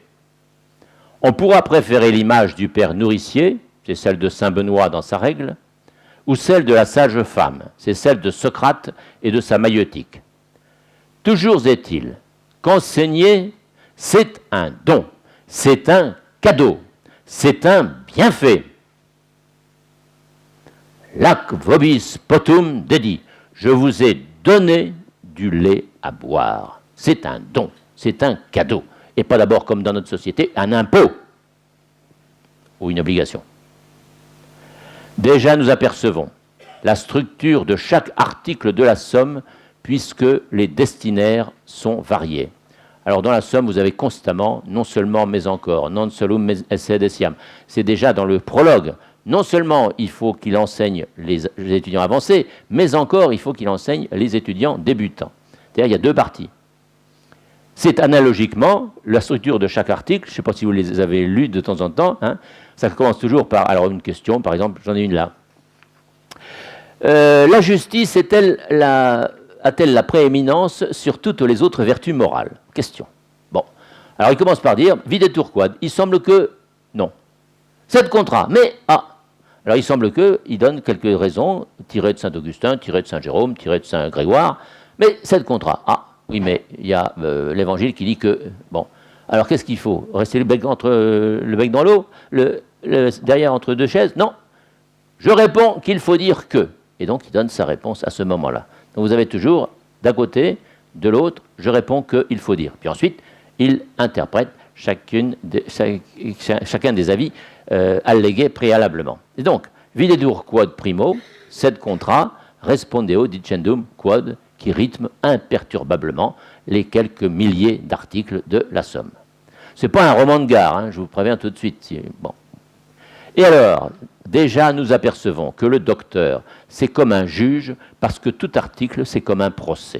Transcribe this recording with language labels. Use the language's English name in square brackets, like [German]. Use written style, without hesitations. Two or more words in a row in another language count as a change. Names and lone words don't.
[French] On pourra préférer l'image du père nourricier, c'est celle de saint Benoît dans sa règle, ou celle de la sage femme, c'est celle de Socrate et de sa maïeutique. Toujours est-il qu'enseigner, c'est un don, c'est un cadeau, c'est un bienfait. [Latin] Lac vobis potum dedi, [French] je vous ai donné du lait à boire. C'est un don, c'est un cadeau, et pas d'abord comme dans notre société, un impôt ou une obligation. Déjà, nous apercevons la structure de chaque article de la somme, puisque les destinaires sont variés. Alors, dans la somme, vous avez constamment, non seulement mais encore, [Latin] non solum esse deciam. [French] C'est déjà dans le prologue. Non seulement il faut qu'il enseigne les étudiants avancés, mais encore il faut qu'il enseigne les étudiants débutants. C'est-à-dire, il y a deux parties. C'est analogiquement la structure de chaque article. Je ne sais pas si vous les avez lus de temps en temps. Hein. Ça commence toujours par, alors une question, par exemple, j'en ai une là. La justice a-t-elle la prééminence sur toutes les autres vertus morales? Question. Bon. Alors il commence par dire, [Latin] videtur quod. [French] Il semble que non. C'est contrat. Mais, alors il semble qu'il donne quelques raisons, tirées de saint Augustin, tirées de saint Jérôme, tirées de saint Grégoire. Mais c'est contrat. Oui, mais il y a l'évangile qui dit que, bon. Alors qu'est-ce qu'il faut? Rester le bec dans l'eau, derrière entre deux chaises? Non. Je réponds qu'il faut dire que. Et donc il donne sa réponse à ce moment-là. Donc vous avez toujours, d'un côté, de l'autre, je réponds qu'il faut dire. Puis ensuite, il interprète chacun des avis allégués préalablement. Et donc, [Latin] videtur quod primo, sed contra, respondeo dicendum quod, [French] qui rythme imperturbablement les quelques milliers d'articles de la somme. Ce n'est pas un roman de gare, hein, je vous préviens tout de suite. Bon. Et alors, déjà nous apercevons que le docteur, c'est comme un juge, parce que tout article, c'est comme un procès.